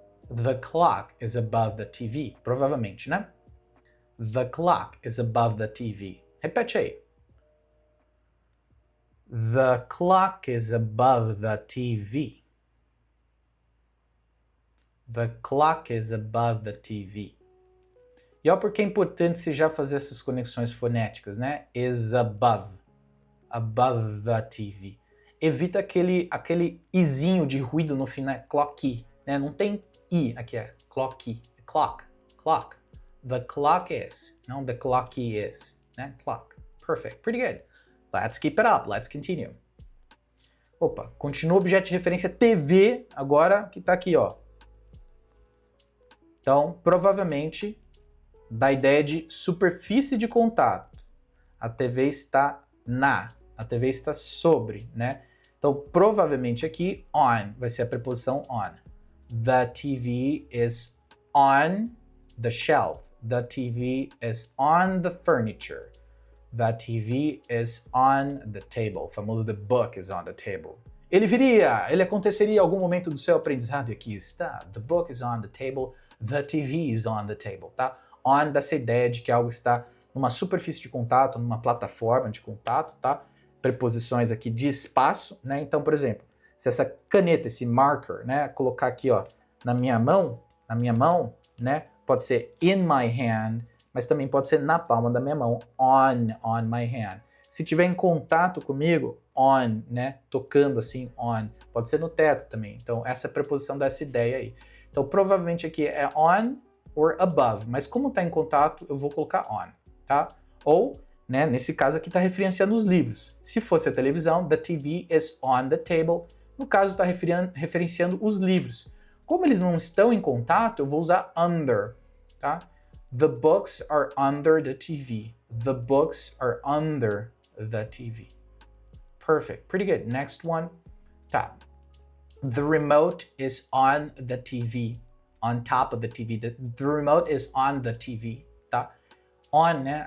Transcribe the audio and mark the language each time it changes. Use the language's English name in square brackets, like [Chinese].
[English] The clock is above the TV. [Portuguese] Provavelmente, né? [English] The clock is above the TV. [Portuguese] Repete aí. [English] The clock is above the TV. The clock is above the TV. [Portuguese] E olha porque é importante se já fazer essas conexões fonéticas, né? [English] Is above. Above the TV. [Portuguese] Evita aquele izinho de ruído no final, clock, né? Não tem i aqui, é clock, clock, clock. [English] The clock is, [Portuguese] não [English] the clocky is, né? Clock. Perfect, pretty good. Let's keep it up, let's continue. [Portuguese] Opa, continua o objeto de referência TV, agora que tá aqui, ó. Então, provavelmente, da ideia de superfície de contato. A TV está a TV está sobre, né? Então, provavelmente aqui, on, vai ser a preposição on. [English] The TV is on the shelf. The TV is on the furniture. The TV is on the table. [Portuguese] O famoso [English] the book is on the table. [Portuguese] Ele aconteceria em algum momento do seu aprendizado, e aqui está. [English] The book is on the table. The TV is on the table, tá? [Portuguese] On dessa ideia de que algo está numa superfície de contato, numa plataforma de contato, tá? Preposições aqui de espaço, né? Então, por exemplo, se essa caneta, esse marker, né, colocar aqui, ó, na minha mão, né, pode ser [English] in my hand, [Portuguese] mas também pode ser na palma da minha mão, [English] on my hand. [Portuguese] Se tiver em contato comigo, on, né, tocando assim, on, pode ser no teto também. Então, essa preposição dá essa ideia aí. Então, provavelmente aqui é on or above, mas como está em contato, eu vou colocar on, tá? Ou, né, nesse caso aqui está referenciando os livros. Se fosse a televisão, [English] the TV is on the table. [Portuguese] No caso, está referenciando os livros. Como eles não estão em contato, eu vou usar under, tá? [English] The books are under the TV. The books are under the TV. Perfect. Pretty good. Next one. Tá. The remote is on the TV. On top of the TV. The remote is on the TV, tá? On, né?